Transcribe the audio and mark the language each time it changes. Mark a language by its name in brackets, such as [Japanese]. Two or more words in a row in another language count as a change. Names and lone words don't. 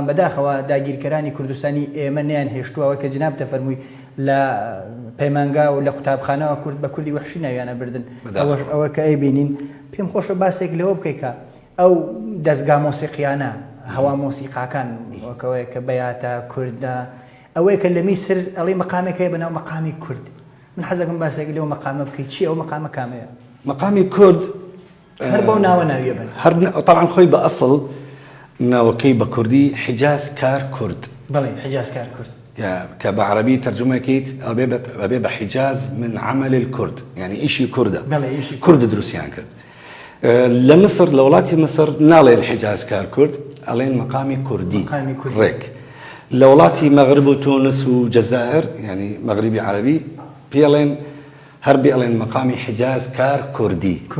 [Central Kurdish] بەداخەوە داگیرکەرانی کوردستانی ئێمە نەیان هێشتووەوە کە جناب تەفەرمووی لە پەیمانگا و لە قوتابخانەوە کورد بە کوردی وەحشی ناویانە بردن ئەوە کە ئەیبینین پێم خۆشە باسێک لەوە بکەیکە ئەو دەستگا مۆسیقیانە هەوا مۆسیقاکان وەکەوەیە کە بەیاتە کووردە ئەوەیە کە لە میسر ئەڵێ مەقامێک هەیە بەناو مەقامی کورد من حەزەکەم باسێک لەوە مەقامە بکەیت چی ئەو مەقامە کامەیە مەقامی کورد هەر بەو ناوە ناویە بن هەر طبعا خۆی بە ئەسڵ ناوەکەی بە کوردی حیجاز کار کورد بەڵێ حیجاز کار کورد کە بە عەرەبی تەرجمەکەیت ئەبێ بە حیجاز [Arabic] من عمل الكورد يعني [Central Kurdish] ئیشی کوردە کورد دروستیان کرد لە مصر لە وڵاتی مصر ناڵێن حیجاز کار کورد ئەڵێن مەقامی کوردی ڕێک لە وڵاتی مەغرب و تونس و جەزائر يعني مەغریبی عەرەبی پێڵێن هەربی ئەڵێن مەقامی حیجاز کار کوردی